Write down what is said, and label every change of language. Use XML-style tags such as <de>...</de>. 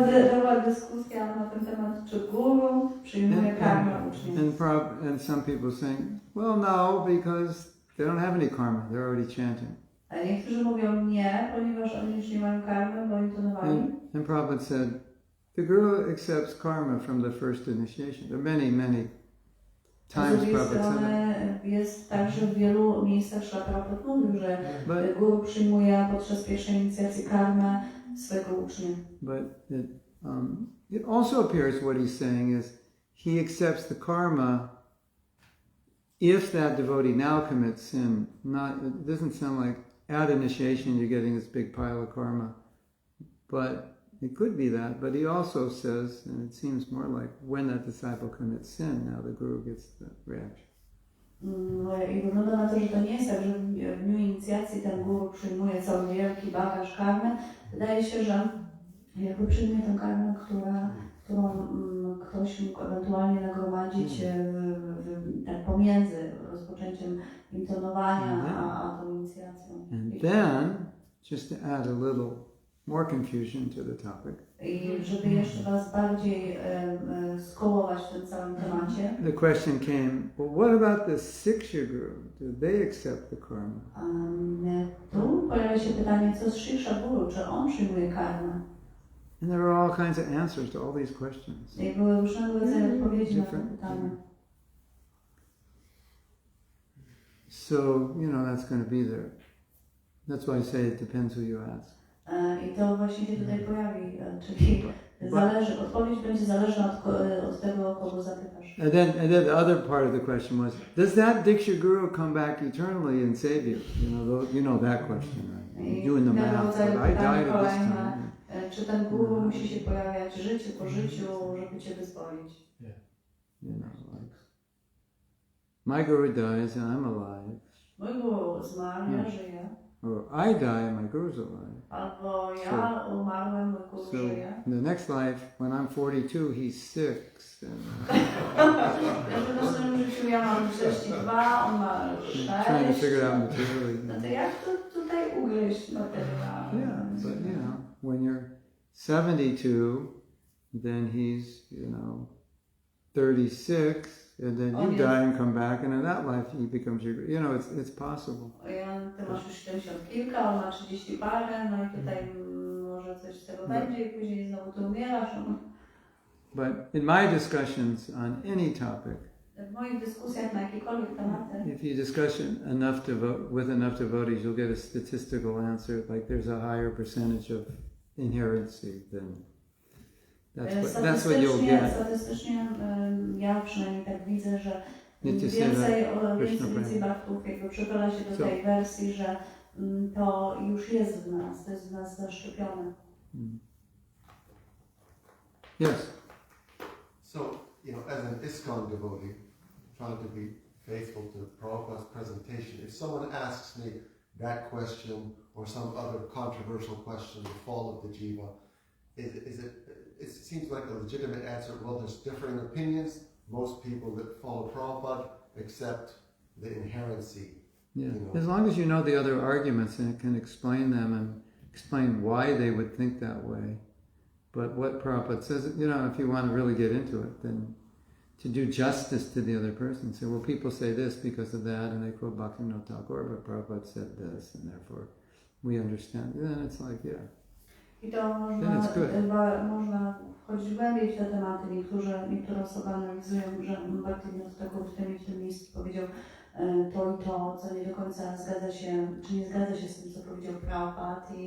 <pl>To była dyskusja na ten temat, czy guru przyjmuje karmę ucznia.</pl> <en>And some people saying, well, no, because they don't have any karma, they're already chanting.</en> <pl>A niektórzy mówią nie, ponieważ oni już nie mają karmy, bo intonowali.</pl> <en>And Prabhupada said, the Guru accepts karma from the first initiation. There are many, many times Prabhupada said that.</en> <pl>Jest tak, że w wielu miejscach Śrīla Prabhupada mówił, że guru przyjmuje podczas pierwszej inicjacji karmę swego ucznia.</pl> <en>But it also appears what he's saying is he accepts the karma if that devotee now commits sin. It doesn't sound like at initiation you're getting this big pile of karma, but it could be that. But he also says, and it seems more like when that disciple commits sin, now the Guru gets the reaction.</en> <pl>I wygląda na to, że to nie jest tak, że w dniu inicjacji ten guru przyjmuje cały wielki bagaż karmy. Wydaje się, że jakby przyjmuje tę karmę, którą ktoś mógł ewentualnie nagromadzić tak pomiędzy rozpoczęciem intonowania a tą inicjacją.</pl> <en>And then, just to add a little more confusion to the topic.</en> <pl>I żeby jeszcze was bardziej skołować w tym całym temacie.</pl> <en>The question came, well, what about the Siksha Guru? Do they accept the karma?</en> <pl>Tu pojawia się pytanie, co z Siksha Guru, czy on przyjmuje karmę?</pl> <en>And there are all kinds of answers to all these questions.</en> <pl>I były różnego rodzaju odpowiedzi na te pytania.</pl> <en>So, that's going to be there. That's why I say it depends who you ask.</en> <pl>I to właśnie się tutaj pojawi, czyli odpowiedź będzie zależna od tego, kogo zapytasz.</pl> <en>And then the other part of the question was, does that Diksha Guru come back eternally and save you? You know that question, right? Doing the math, but I died at this time.</en> <pl>Czy ten guru musi się pojawiać życie po życiu, żeby cię wyzwolić?</pl> <en>My Guru dies and I'm alive.</en> <pl>Mój guru zmarł, ja żyję.</pl> <en>Or I die, my Guru's alive.</en> <pl>Albo ja umarłem, mój guru żyje.</pl> <en>In the next life, when I'm 42, he's 6.</en> <pl>W następnym życiu ja mam 42, on ma 6.</pl> <en>Trying to figure it out materially.</en> <pl>No to jak to tutaj ugryźć materialnie?</pl> <en>Yeah, but when you're 72, then he's, 36. And then you die and come back, and in that life he becomes your, it's possible.</en> <pl>Ty masz już 70 kilka, on ma 30 parę, no i tutaj może coś z tego będzie i później znowu ty umierasz.</pl> <en>But in my discussions on any topic,</en> <pl>w moich dyskusjach na jakiekolwiek tematy,</pl> <en>if you discuss with enough devotees, you'll get a statistical answer, like there's a higher percentage of inherency than that's what you'll get.</en> <pl>Statystycznie ja przynajmniej tak widzę, że więcej bhaktów jakby przychyla się do tej wersji, że to już jest w nas, to jest w nas zaszczepione.</pl> <en>Yes. So, as an ISKCON devotee, trying to be faithful to Prabhupada's presentation, if someone asks me that question or some other controversial question, the fall of the jiva, it seems like a legitimate answer. Well, there's differing opinions. Most people that follow Prabhupada accept the inherency. Yeah. As long as you know the other arguments and it can explain them and explain why they would think that way. But what Prabhupada says, if you want to really get into it, then to do justice to the other person, say, well, people say this because of that, and they quote Bhaktivinoda Thakur, but Prabhupada said this, and therefore we understand. And then it's like, yeah.</en> <pl>I to można wchodzić głębiej w te tematy. Niektóre osoby analizują, że Bhaktivinoda Thakur w tym i w tym miejscu powiedział to i to, co nie do końca zgadza się, czy nie zgadza się z tym, co powiedział Prabhupada.</pl>